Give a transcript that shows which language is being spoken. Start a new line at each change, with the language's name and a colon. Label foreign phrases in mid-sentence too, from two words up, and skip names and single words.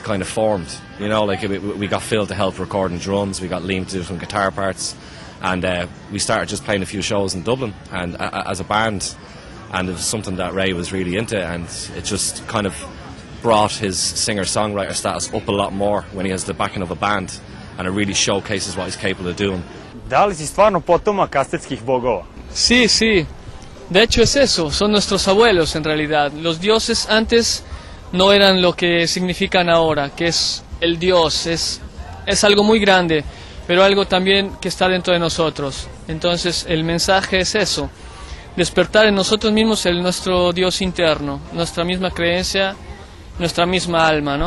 English: kind of formed, you know, like we got Phil to help recording drums, we got Liam to do some guitar parts, and we started just playing a few shows in Dublin and as a band, and it was something that Ray was really into, and it just kind of brought his singer-songwriter status up a lot more when he has the backing of a band, and it really showcases what he's capable of doing.
Serbian: Da li si stvarno potomak aztetskih bogova?
Spanish: Sí, de hecho es eso, son nuestros abuelos en realidad. Los dioses antes no eran lo que significan ahora, que es el dios, es algo muy grande, pero algo también que está dentro de nosotros. Entonces el mensaje es eso, despertar en nosotros mismos nuestro dios interno, nuestra misma creencia, nuestra misma alma, ¿no?